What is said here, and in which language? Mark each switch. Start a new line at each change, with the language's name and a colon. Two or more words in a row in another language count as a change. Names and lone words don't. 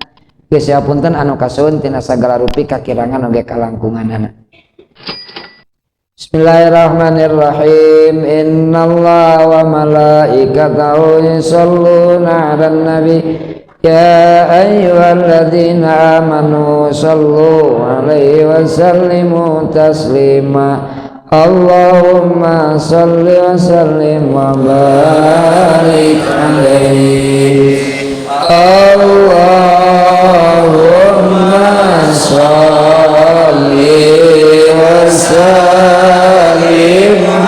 Sundanese: Geus sapunten anu kasuhun tina sagala rupi kakirangan oge kalangkunganana.
Arabic: بسم الله الرحمن الرحيم. إن الله وملائكته يصلون على النبي يا أيها الذين آمنوا صلوا عليه وسلموا تسليما. اللهم صل وسلم وبارك عليه. اللهم صل وسلم